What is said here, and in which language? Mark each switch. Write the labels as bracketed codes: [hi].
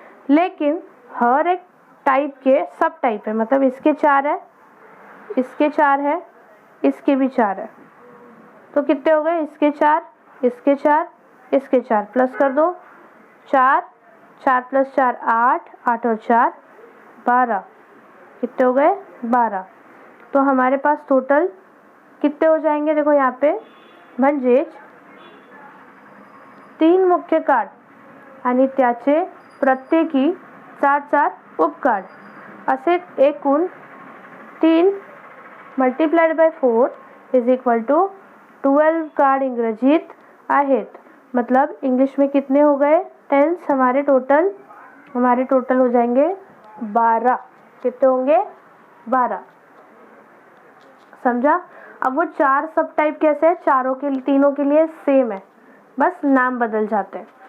[hi] लेकिन हर एक टाइप के सब टाइप है, मतलब इसके 4 है, इसके 4 है, इसके भी 4 है। तो कितने हो गए, इसके 4, इसके 4, इसके 4, प्लस कर दो, 4, 4 + 4 8, 8 और 4 12, कितने हो गए, 12। तो हमारे पास टोटल कितने हो जाएंगे, देखो यहाँ पे, [mr] म्हणजेच 3 मुख्य काळ आणि त्याचे प्रत्येकी 4-4 उपकाळ, असे एकूण 3 मल्टिप्लाइड बाय 4 = 12 काळ इंग्रजीत आहेत। [hi] मतलब इंग्लिश में कितने हो गए टेंस हमारे टोटल हो जाएंगे 12। कितने होंगे, 12, समझा। अब वो 4 सब टाइप कैसे है, तीनों के लिए सेम है, बस नाम बदल जाते हैं।